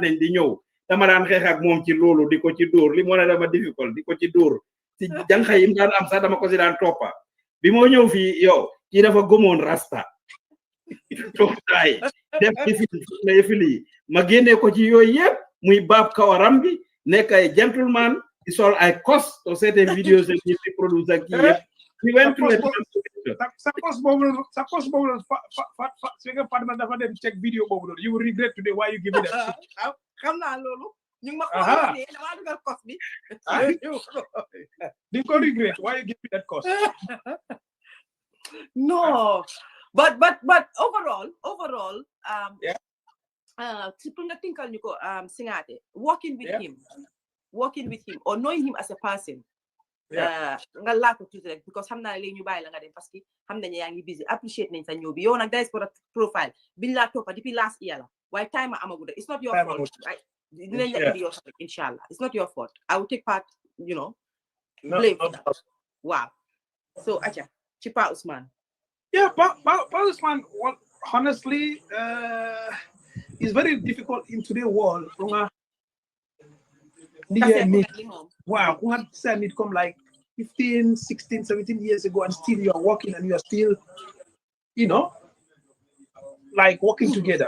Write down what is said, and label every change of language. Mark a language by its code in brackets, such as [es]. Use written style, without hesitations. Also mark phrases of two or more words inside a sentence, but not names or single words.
[wo] nañ di ñëw dama daan xeex ak moom ci loolu di ko ci dóor li moo ne dama difficult di ko ci dóor ci jànxa yi mu daan am sax dama ko si daan toppa bi moo ñëw fii yow kii dafa gëmoon rasta toogtaay def yëfili ma génnee ko ci yooyu yëpp muy baab kawaram bi nekk ay gentleman di sol ay kos to seete vidéo se ñi di produce ak kii yëpp [en] we went through it. Suppose [wo] dafa dem [en] check video bobu you will regret today why you give me that. [wo] Xam naa loolu ñu ma ko né dama dugal cost bi. Di ko [en] regret why you give me that cost. No, but overall ci [wo] pour nga tinkal ñu ko [en] Singaate working with him or knowing him as a person. [wo] Nga laa ko tuuti rek because xam naa ne léegi ñu bàyyi la nga dem parce que xam nañu yaa ngi busy appreciate nañ sa ñëw bi yow nag Diaspora profile biñ laa toppa depuis [en] last year [wo] la waaye time amaguda [en] it's not your fault [wo] dinañ la indi yow sax inshallah [en] it's not your fault I will take part you know blame for that [wo] wow so acha ci Pa Ousman [en] Pa Ousman honestly it's very difficult in today's world wow, who had said it come like 15, 16, 17 years ago and still you are working and you are still, you know, like working together.